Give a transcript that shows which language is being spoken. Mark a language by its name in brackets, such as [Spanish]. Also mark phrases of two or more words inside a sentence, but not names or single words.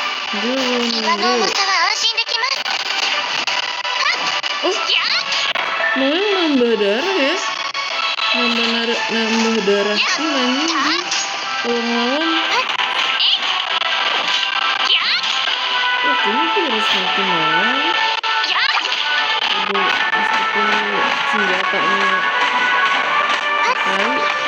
[Indonesian] Dia belum [Japanese] 岩の重 [Indonesian] nunggu. [Japanese] さは安心できます。 [Indonesian] Oh, Noel nambah darah ya? Nambah darah full anjing dia. Kalau ngelawan, oh kayaknya dia harus mati Noel. Aduh, meskipun senjatanya kali.